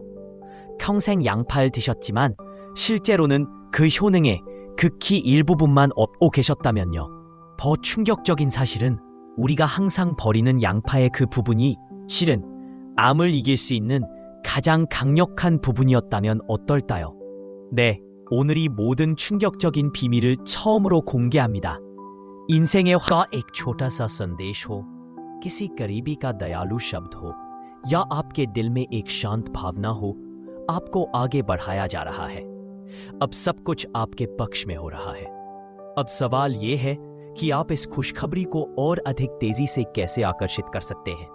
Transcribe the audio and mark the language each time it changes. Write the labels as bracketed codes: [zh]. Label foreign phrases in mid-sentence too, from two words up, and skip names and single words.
[ko] 평생 양파를 드셨지만 실제로는 그 효능의 극히 일부분만 얻고 계셨다면요. 더 충격적인 사실은 우리가 항상 버리는 양파의 그 부분이 실은 암을 이길 수 있는 가장 강력한 부분이었다면 어떨까요? 네, 오늘이 모든 충격적인 비밀을 처음으로 공개합니다. [hi] इंसेंगे का एक छोटा सा संदेश हो, किसी करीबी का दयालु शब्द हो, या आपके दिल में एक शांत भावना हो, आपको आगे बढ़ाया जा रहा है। अब सब कुछ आपके पक्ष में हो रहा है। अब सवाल ये है कि आप इस खुशखबरी को और अधिक तेजी से कैसे आकर्षित कर सकते हैं।